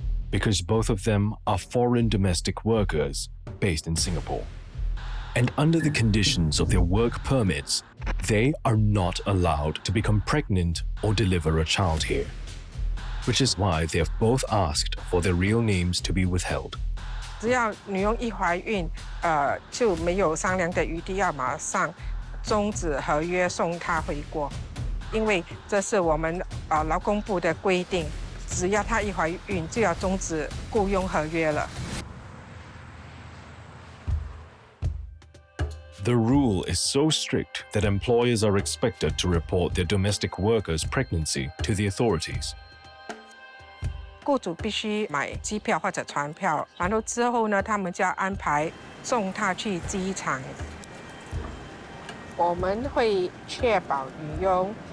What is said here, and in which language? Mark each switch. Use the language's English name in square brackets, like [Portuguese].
[English] Because both of them are foreign domestic workers based in Singapore. And under the conditions of their work permits, they are not allowed to become pregnant or deliver a child here. Which is why they have both asked for their real names to be withheld. [Chinese] 只要女佣一怀孕，就没有商量的余地，要马上终止合约，送她回国，因为这是我们劳工部的规定，只要她一怀孕就要终止雇佣合约了。 [English] The rule is so strict that employers are expected to report their domestic workers' pregnancy to the authorities. [Chinese] 雇主必须买机票或者船票，然后之后呢，他们就要安排送她去机场。我们会确保女佣